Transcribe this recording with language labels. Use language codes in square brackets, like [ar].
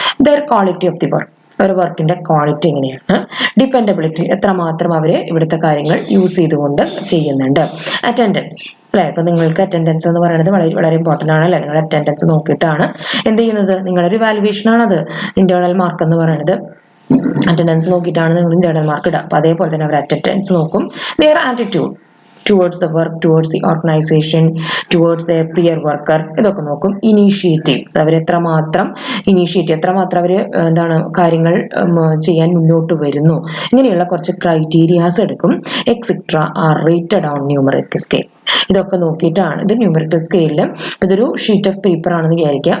[ml] There quality of the work, ഒരു വർക്കിന്റെ quality എങ്ങനെയാണ്? ഡിപ്പെൻഡബിലിറ്റി, എത്രമാത്രം അവർ ഇവിടുത്തെ കാര്യങ്ങൾ യൂസ് ചെയ്തുകൊണ്ട് ചെയ്യുന്നുണ്ട്? അറ്റൻഡൻസ് അല്ലെ, ഇപ്പൊ നിങ്ങൾക്ക് അറ്റൻഡൻസ് എന്ന് പറയുന്നത് വളരെ വളരെ ഇമ്പോർട്ടൻ്റ് ആണ് അല്ലെ. നിങ്ങൾ അറ്റൻഡൻസ് നോക്കിയിട്ടാണ് എന്ത് ചെയ്യുന്നത്? നിങ്ങളൊരു വാലുവേഷൻ ആണത്. ഇന്റേണൽ മാർക്ക് എന്ന് പറയുന്നത് അറ്റൻഡൻസ് നോക്കിയിട്ടാണ് നിങ്ങൾ ഇന്റേണൽ മാർക്ക് ഇടുക. അപ്പൊ അതേപോലെ തന്നെ അവർ അറ്റൻഡൻസ് നോക്കും. [en] their attitude towards the work, towards the organization, towards their peer worker, [ml] ഇതൊക്കെ നോക്കും. ഇനീഷ്യേറ്റീവ്, അവരെത്രമാത്രം ഇനീഷ്യേറ്റീവ്, എത്രമാത്രം അവർ എന്താണ് കാര്യങ്ങൾ ചെയ്യാൻ മുന്നോട്ട് വരുന്നു, ഇങ്ങനെയുള്ള കുറച്ച് ക്രൈറ്റീരിയാസ് എടുക്കും. [en] Etcetera are rated on numerical scale. [ml] ഇതൊക്കെ നോക്കിയിട്ടാണ്, ഇത് ന്യൂമറിക്കൽ സ്കെയിലിൽ ഇതൊരു ഷീറ്റ് ഓഫ് പേപ്പർ ആണെന്ന് വിചാരിക്കുക.